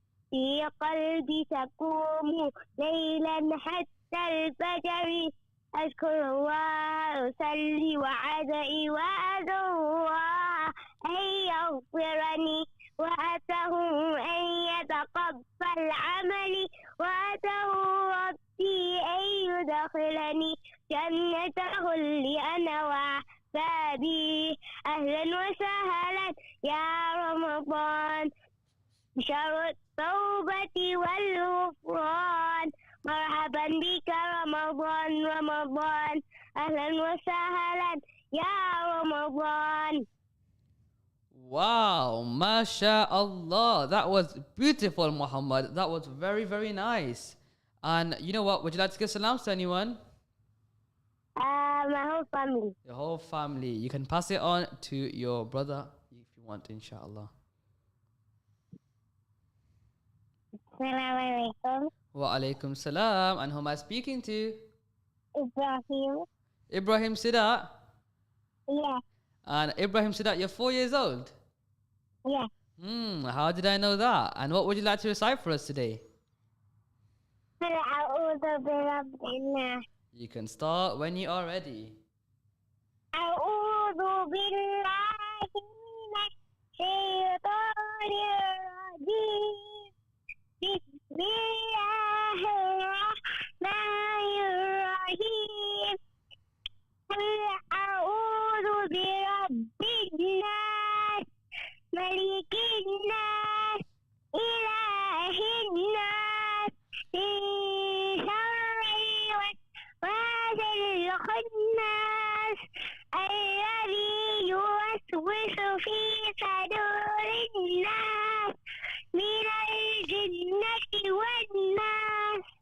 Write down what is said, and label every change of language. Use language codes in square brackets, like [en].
[ar] في قلبي تقوم ليلا حتى الفجر أذكر الله أصلي وأدعي وأدعو الله أن يغفرني وأتاه أن يتقبل عملي وأتاه ربي أن يدخلني جنته اللي أنا وأحبابي أهلا وسهلا يا رمضان شهر التوبة والغفران مرحبا بك رمضان رمضان أهلا وسهلا يا رمضان. [en] Wow, mashallah. That was beautiful, Muhammad. That was very, very nice. And you know what? Would you like to give salams to anyone? My whole family. Your whole family. You can pass it on to your brother if you want, inshallah. Assalamu alaikum. Wa alaikum salam. And who am I speaking to? Ibrahim. Ibrahim Sidat. Yeah, And Ibrahim Sidat, you're 4 years old. yeah. How did I know that? And what would you like to recite for us today? [ar] أعوذ برب الناس. [en] You can start when you are ready. [ar] أعوذ بالله من الشيطان الرجيم. بسم الله الرحمن الرحيم. قل أعوذ برب الناس ملك الناس إله الناس من شر الوسواس الخناس الذي يوسوس في صدور الناس من الجنة والناس.